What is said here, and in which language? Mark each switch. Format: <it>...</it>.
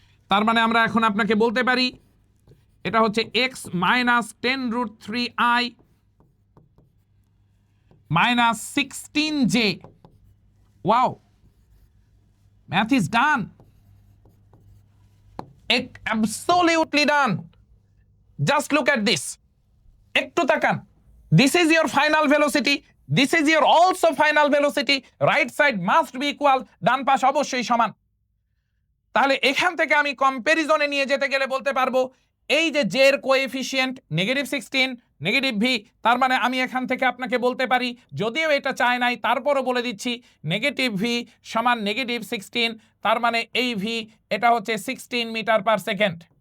<bn>তার মানে আমরা এখন আপনাকে বলতে পারি এটা হচ্ছে x minus 10√3i minus 16j।</bn> <en>Wow, math is done, absolutely done. Just look at this,</en> <bn>একটু তাকান,</bn> <en>this is your final velocity, this is your also final velocity, right side must be equal,</en> <bn>ডান পাশ অবশ্যই সমান। তাহলে এখান থেকে আমি কম্প্যারিজনে নিয়ে যেতে গেলে বলতে পারবো এই যে জে এর কোএফিসিয়েন্ট -16 নেগেটিভ ভি, তার মানে আমি এখান থেকে আপনাকে বলতে পারি, যদিও এটা চায় নাই তারপরও বলে দিচ্ছি, নেগেটিভ ভি সমান -16, তার মানে এই ভি এটা হচ্ছে 16 মিটার পার সেকেন্ড।</bn>